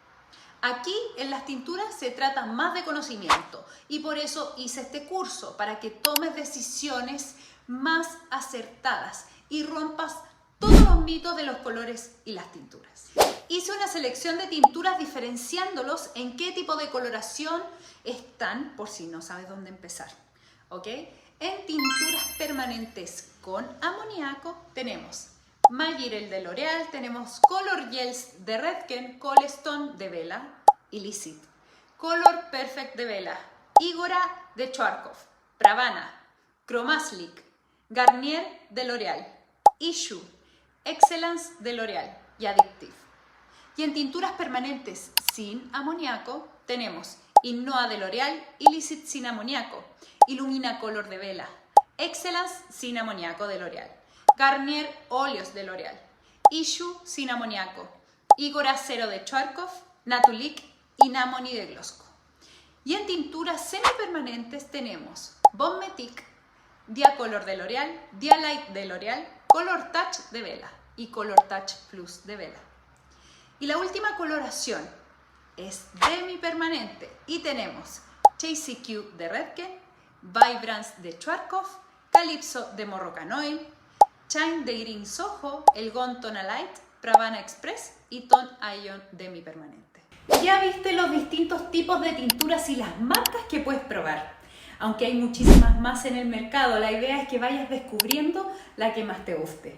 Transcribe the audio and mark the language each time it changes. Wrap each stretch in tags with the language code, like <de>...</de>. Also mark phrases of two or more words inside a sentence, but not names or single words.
<es>Aquí en las tinturas se trata más de conocimiento y por eso hice este curso, para que tomes decisiones más acertadas y rompas todos los mitos de los colores y las tinturas. Hice una selección de tinturas diferenciándolos en qué tipo de coloración están, por si no sabes dónde empezar. ¿Ok? En tinturas permanentes con amoníaco tenemos Magirel de L'Oreal, tenemos Color Gels de Redken, Colestone de Wella, Illicit, Color Perfect de Wella, Igora de Schwarzkopf, Pravana, Chromaslick, Garnier de L'Oreal, Issue, Excellence de L'Oreal y Addictive. Y en tinturas permanentes sin amoníaco tenemos Innoa de L'Oreal, Illicit sin amoníaco, Illumina Color de Wella, Excellence sin amoníaco de L'Oreal, Garnier Óleos de L'Oreal, Issue sin amoníaco, Igora Cero de Schwarzkopf, Natulic y Namoni de Glossco. Y en tinturas semipermanentes tenemos Bon Metic, Diacolor de L'Oreal, Dialight de L'Oreal, Color Touch de Wella y Color Touch Plus de Wella. Y la última coloración es demi-permanente y tenemos Chasey Q de Redken, Vibrance de Schwarzkopf, Calypso de Moroccan Oil, Shine de Green Soho, el Gone Tonalite, Pravana Express y Tone Ion demi-permanente. Ya viste los distintos tipos de tinturas y las marcas que puedes probar. Aunque hay muchísimas más en el mercado, la idea es que vayas descubriendo la que más te guste.</es>